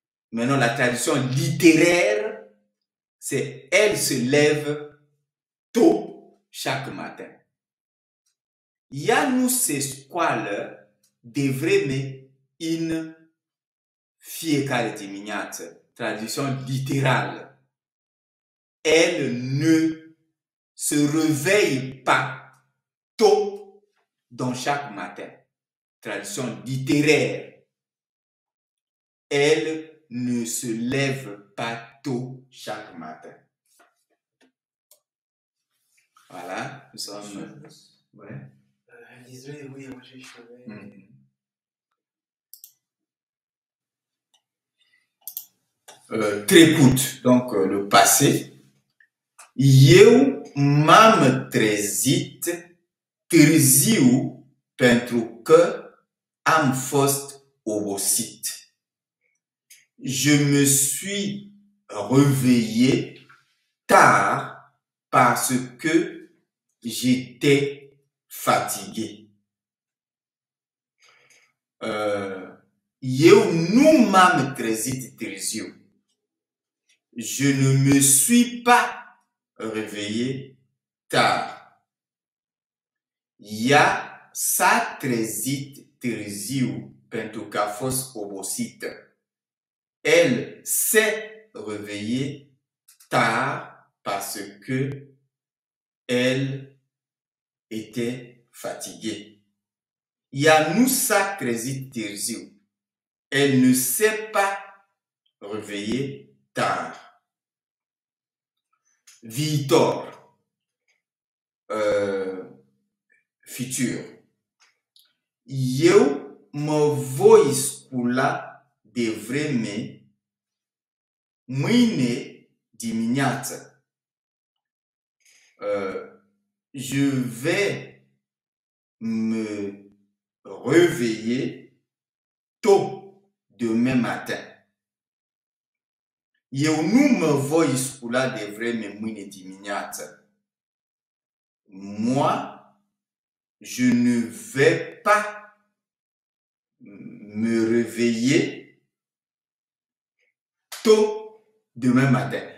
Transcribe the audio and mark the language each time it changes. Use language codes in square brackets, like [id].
[fr] Maintenant, la traduction littéraire, c'est elle se lève tôt chaque matin. [ro] Ea nu se scoală de vreme în fiecare dimineață. [fr] Traduction littérale. Elle ne se réveille pas tôt dans chaque matin. Traduction littéraire. Elle ne se lève pas tôt chaque matin. Voilà, nous sommes... Ouais. Désolé, oui, moi j'ai échoué. [ro] Trecut, [fr] donc le passé. [ro] Eu m-am trezit târziu pentru că am fost obosit. [fr] Je me suis réveillé tard parce que j'étais fatigué. [ro] Eu nu m-am trezit târziu. [fr] Je ne me suis pas réveillé tard. [ro] Ea s-a trezit târziu pentru că a fost obosită. [fr] Elle s'est réveillée tard parce que elle était fatiguée. [ro] Ea nu s-a trezit târziu. [fr] Elle ne s'est pas réveillée tard. [ro] Viitor. [fr] Futur. [ro] Eu mă voi scula de vreme mâine dimineață. [fr] Je vais me réveiller tôt demain matin. [ro] Eu nu mă voi scula de vreme mâine dimineață. [fr] Moi, je ne vais pas me réveiller tôt demain matin.